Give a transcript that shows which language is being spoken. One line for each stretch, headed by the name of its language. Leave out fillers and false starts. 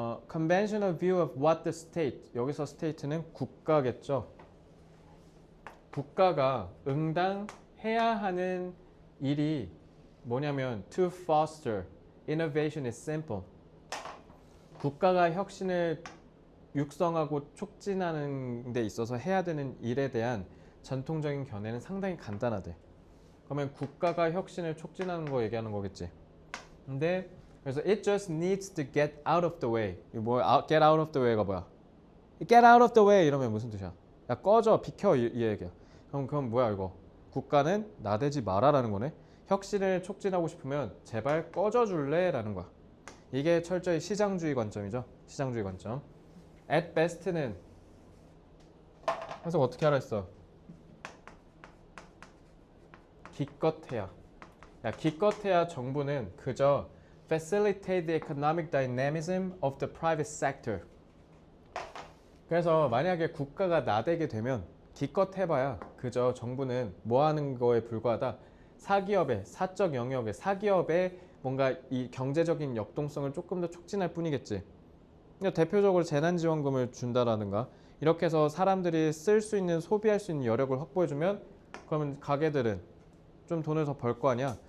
English: conventional view of what the state.
Korean: 여기서 state는 국가겠죠. 국가가 응당해야 하는 일이 뭐냐면
English: to foster innovation is simple.
Korean: 국가가 혁신을 육성하고 촉진하는 데 있어서 해야 되는 일에 대한 전통적인 견해는 상당히 간단하대. 그러면 국가가 혁신을 촉진하는 거 얘기하는 거겠지. 근데 그래서
English: it just needs to get out of the way.
Korean: 이거 뭐야?
English: get out of the way
Korean: 가 뭐야? get out of the way 이러면 무슨 뜻이야? 야 꺼져, 비켜 이 얘기야. 그럼 뭐야 이거? 국가는 나대지 마라라는 거네. 혁신을 촉진하고 싶으면 제발 꺼져줄래? 라는 거야. 이게 철저히 시장주의 관점이죠. 시장주의 관점. At best는 해석 어떻게 하라 했어? 기껏해야. 야, 기껏해야 정부는 그저
English: facilitate the economic dynamism of the private sector.
Korean: 그래서 만약에 국가가 나대게 되면 기껏 해봐야 그저 정부는 뭐 하는 거에 불과하다. 사기업의 사적 영역의 사기업의 뭔가 이 경제적인 역동성을 조금 더 촉진할 뿐이겠지. 그러니까 대표적으로 재난지원금을 준다라든가 이렇게 해서 사람들이 쓸 수 있는 소비할 수 있는 여력을 확보해주면 그러면 가게들은 좀 돈을 더 벌 거 아니야.